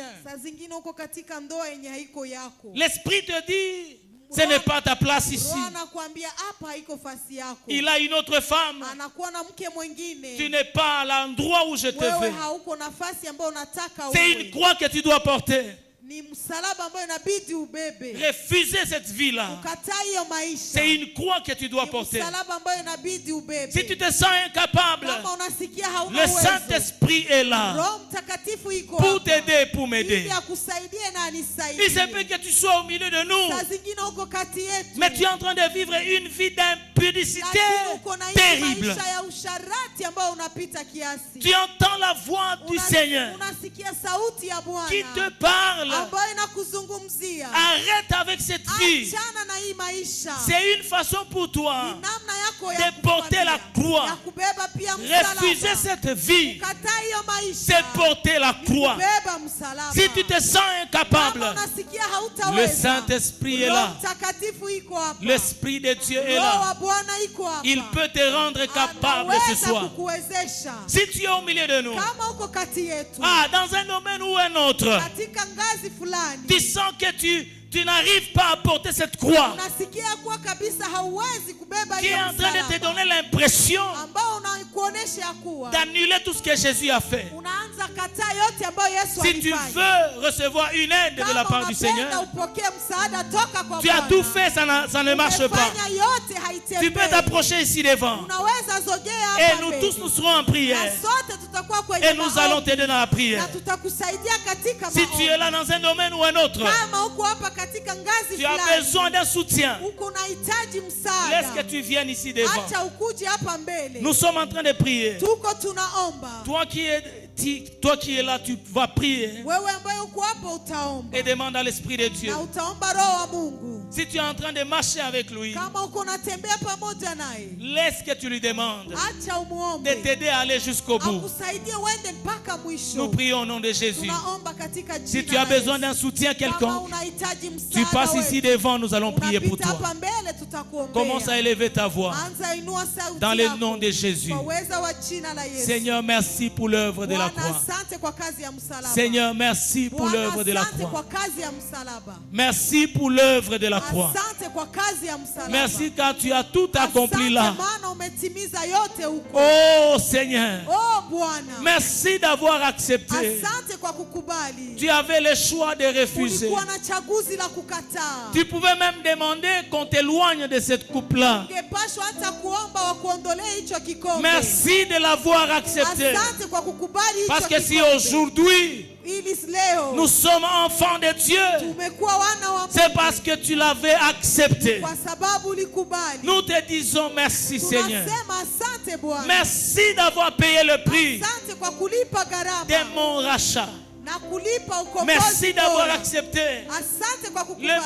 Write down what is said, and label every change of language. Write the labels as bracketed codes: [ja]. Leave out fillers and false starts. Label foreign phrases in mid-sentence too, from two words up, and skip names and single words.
[sw] Saa zingine uko katika ndoa yenye haiko yako. [fr] L'Esprit te dit, ce n'est pas ta place ici. [sw] Roho anakuambia hapa haiko fasi yako. [fr] Il a une autre femme. [sw] Anakuwa na mke mwingine. [fr] Tu n'es pas à l'endroit où je te [sw] Wewe [fr] veux. [sw] hauko nafasi ambayo unataka [fr] C'est [sw] uwe. [fr] une croix que tu dois porter. [sw] Ni msalaba ambayo inabidi ubebe. [fr] Refuser cette vie-là. [sw] Ukataa hiyo maisha. [fr] C'est une croix que tu dois [sw] Ni [fr] porter. [sw] msalaba ambayo inabidi ubebe. [fr] Si tu te sens incapable, [sw] Kama unasikia hauna [fr] le [sw] uwezo. [fr] Saint-Esprit est là [sw] Roho Mtakatifu iko [fr] pour [sw] hapa. [fr] t'aider, pour [sw] Ili [fr] m'aider. [sw] akusaidie na [fr] Il se [sw] anisaidie. [fr] peut que tu sois au milieu de nous, [sw] Saa zingine uko kati yetu. [fr] mais tu es en train de vivre une vie d'impudicité [sw] Lakini uko na hii [fr] terrible. [sw] maisha ya usharati ambayo unapita kiasi. [fr] Tu entends la voix du Seigneur [sw] Unasikia sauti ya [fr] qui te [sw] Bwana [fr] parle. [sw] ambayo inakuzungumzia. [fr] Arrête avec cette vie. [sw] Achana na hii maisha. [fr] C'est une façon pour toi [sw] Ni namna yako ya [fr] de porter la [sw] kukwambia. [fr] croix. [sw] Ya kubeba pia [fr] Refuser [sw] msalaba. [fr] cette vie, [sw] Kataa hiyo maisha. [fr] c'est porter la [sw] Ni [fr] croix. [sw] kubeba msalaba. [fr] Si tu te sens incapable, [sw] Kama unasikia [fr] le [sw] hautaweza. [fr] Saint-Esprit est [sw] Roho [fr] là. [sw] Mtakatifu iko hapa. [fr] L'Esprit de Dieu est [sw] Roho [fr] là. [sw] wa Bwana iko hapa. [fr] Il peut te rendre capable ce [sw] Anaweza [fr] soir. [sw] kukuwezesha. [fr] Si tu es au milieu de nous, [sw] Kama uko kati yetu. [fr] dans un domaine ou un autre, [sw] Katika ngazi fulani. [fr] tu sens que tu n'arrives pas à porter cette croix, [sw] Unasikia kuwa kabisa hauwezi kubeba [fr] qui [sw] hiyo [fr] est en train de te [sw] msalaba. [fr] donner l'impression [sw] Ambao unakuonesha ya kuwa [fr] d'annuler tout ce que Jésus a fait. [sw] unaanza kataa yote ambayo Yesu [fr] Si tu [sw] alifanya. [fr] veux recevoir une aide de la part du Seigneur, [sw] upokee msaada toka kwa [fr] tu as [sw] Bwana. [fr] tout fait, ça ne marche pas. [sw] Umefanya yote haitembei. [fr] Tu peux t'approcher ici devant. [sw] Unaweza zogea [fr] Et [sw] hapa [fr] nous [sw] mbele. [fr] tous nous serons en [sw] Na [fr] prière. [sw] sote tutakuwa kwenye [fr] Et nous allons [sw] maombi. [fr] t'aider dans la prière. [sw] Na tutakusaidia katika [fr] Si tu es là dans un domaine ou un autre, [sw] Kama uko hapa katika ngazi [fr] tu as [sw] fulani. [fr] besoin d'un soutien. [sw] Uko unahitaji [fr] Laisse [sw] msaada. [fr] que tu viennes ici devant. [sw] Acha ukuje hapa mbele. [fr] Nous sommes en train de prier. [sw] Tuko tunaomba. [fr] Toi qui es là, tu vas prier [sw] Wewe ambaye uko hapo utaomba. [fr] et demande à l'Esprit de Dieu [sw] Na utaomba Roho wa Mungu. [fr] Si tu es en train de marcher avec lui, [sw] kama uko unatembea pamoja naye, [fr] laisse que tu lui demandes [sw] acha umuombe [fr] de t'aider à aller jusqu'au bout. [sw] akusaidie uende mpaka [fr] Nous [sw] mwisho. [fr] prions au nom de Jésus. [sw] Tunaomba katika [fr] Si [sw] jina tu as la [fr] besoin [sw] Yesu. [fr] d'un soutien [sw] Kama [fr] quelconque, [sw] unahitaji [fr] tu [sw] msaada [fr] passes ici [sw] wetu, [fr] devant, nous allons prier pour [sw] unapita [fr] toi. [sw] hapa mbele, tutakuombea. [fr] Commence à élever ta voix. [sw] Anza inua sauti [fr] Dans le [sw] yako. [fr] nom de Jésus. [sw] Kwa uweza wa jina la Yesu. [fr] Seigneur, merci pour l'œuvre de la [sw] Bwana, [fr] croix. [sw] asante kwa kazi ya msalaba. [fr] Seigneur, merci pour [sw] Bwana, [fr] l'œuvre de la [sw] asante [fr] croix. [sw] kwa kazi ya msalaba. [fr] Merci pour l'œuvre de la croix. [sw] Asante kwa kazi ya msalaba. [fr] Merci car tu as tout accompli là. [sw] Asante maana umetimiza yote huko. [fr] Oh Seigneur, [sw] Oh Bwana. [fr] merci d'avoir accepté. [sw] Asante kwa kukubali. [fr] Tu avais le choix de refuser. [sw] Ulikuwa na chaguzi la kukataa. [fr] Tu pouvais même demander qu'on t'éloigne de cette coupe-là. [sw] Ungepashwa hata kuomba wakuondolee hicho kikombe. [fr] Merci de l'avoir accepté. [sw] Asante kwa kukubali hicho [fr] Parce que si [sw] kikombe. [fr] aujourd'hui [sw] Ili leo [fr] nous sommes enfants de Dieu, [sw] tumekuwa wana wa [fr] c'est [sw] Mungu [fr] parce que tu l'avais accepté. [sw] kwa sababu ulikubali. [fr] Nous te disons merci Seigneur. [sw] Tunasema asante Bwana. [fr] Merci d'avoir payé le prix [sw] Asante kwa kulipa [fr] de [sw] gharama [fr] mon rachat. [sw] na kulipa ukombozi. [fr] Merci d'avoir [sw] bora. [fr] accepté [sw] Asante kwa [fr] le [sw] kukubali